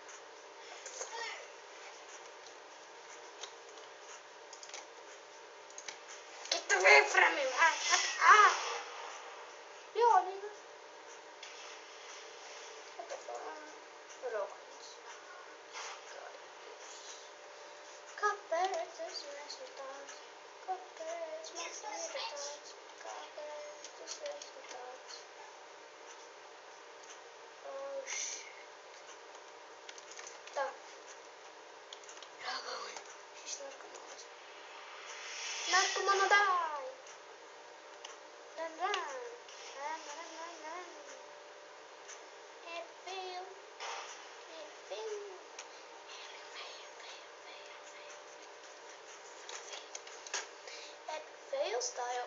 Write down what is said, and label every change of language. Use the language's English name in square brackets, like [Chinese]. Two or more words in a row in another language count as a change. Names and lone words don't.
[English] Get away from me, man. Yo, nigga. What the fuck? Rockets. [Latvian] Kāpēc es esmu tāds? Kāpēc man ir tāds? Kāpēc es esmu tāds? [English] Oh, shit. [Latvian] Tā. Ragauni. Šis narkomāns. [English] Not gonna die. Run, run. Run, run, run, run. It failed. It failed. It failed style.